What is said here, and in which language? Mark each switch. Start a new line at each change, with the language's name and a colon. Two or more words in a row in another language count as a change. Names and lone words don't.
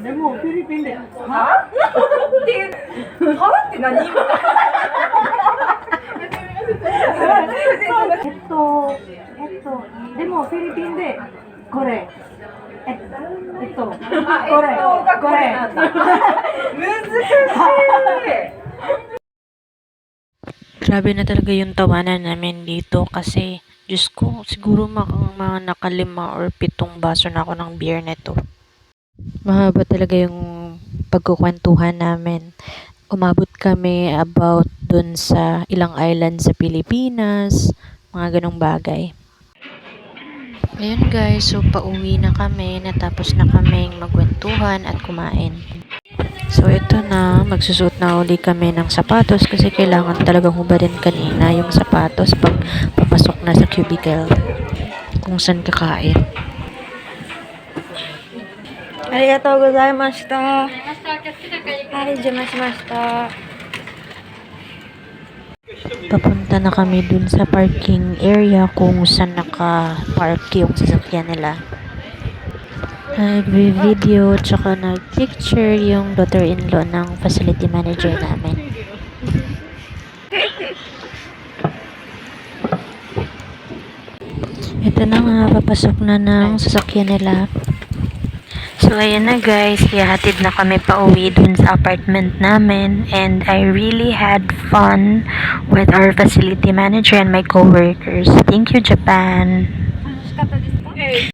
Japanese: でもフィリピンで。は？っていう。はって何？でもフィリピンでこれ。これなんだ。難しい。
Filipino: Grabe na talaga yung tawanan namin dito kasi Diyos ko, siguro mga nakalima or 7 baso na ako ng beer neto. Mahaba talaga yung pagkukwentuhan namin. Umabot kami about dun sa ilang island sa Pilipinas, mga ganong bagay. Ayun guys, so pauwi na kami, natapos na kaming magkwentuhan at kumain. So ito na, magsusuot na uli kami ng sapatos kasi kailangan talagang hubadin kanina yung sapatos pag papasok na sa cubicle kung saan kakain.
Japanese: ありがとうございました. Hi, jimashimashita.
Filipino: Papunta na kami dun sa parking area kung saan naka-park yung sasakyan nila. Nag-video tsaka nag-picture yung daughter-in-law ng
English: facility manager
Filipino: namin. Ito na nga, papasok na ng sasakyan nila. So, ayan na guys, ihahatid na kami pa uwi dun sa apartment namin
English: and I really had fun with our facility manager and my co-workers. Thank you, Japan!